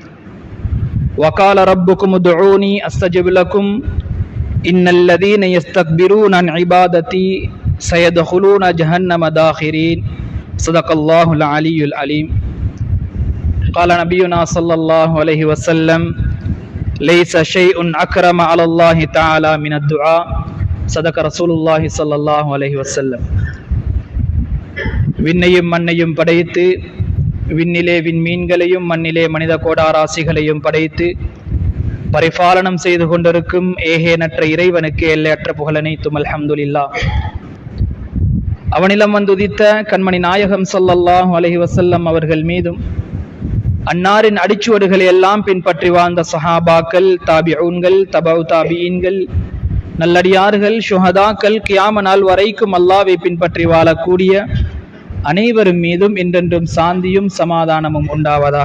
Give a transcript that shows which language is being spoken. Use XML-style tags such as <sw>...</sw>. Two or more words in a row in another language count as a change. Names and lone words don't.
<ar>وقال ربكم ادعوني استجب لكم ان الذين يستكبرون عن عبادتي سيدخلون جهنم داخرين صدق الله العلي العليم قال نبينا صلى الله عليه وسلم ليس شيء اكرم على الله تعالى من الدعاء صدق رسول الله صلى الله عليه وسلم</ar> <ta>விண்ணையும் மண்ணையும் படைத்து விண்ணிலே விண்மீன்களையும் மண்ணிலே மனித கோடாராசிகளையும் படைத்து பரிபாலனம் செய்து கொண்டிருக்கும் ஏகேனற்ற இறைவனுக்கு எல்லையற்ற புகழனைத்தும் அல்ஹம்துலில்லாஹ். அவனிடம் வந்துதித்த கண்மணி நாயகம்</ta> <ar>صلى الله عليه وسلم</ar> <ta>அவர்கள் மீதும் அன்னாரின் அடிச்சுவடுகளை எல்லாம் பின்பற்றி வாழ்ந்த சஹாபாக்கள், தாபிஊன்கள், தபவு தாபிஈன்கள், நல்லடியார்கள், ஷுஹதாக்கள், கியாம நாள் வரைக்கும் அல்லாஹ்வை பின்பற்றி வாழக்கூடிய அனைவரும் மீதும் என்றென்றும் சாந்தியும் சமாதானமும் உண்டாவதாக.</ta>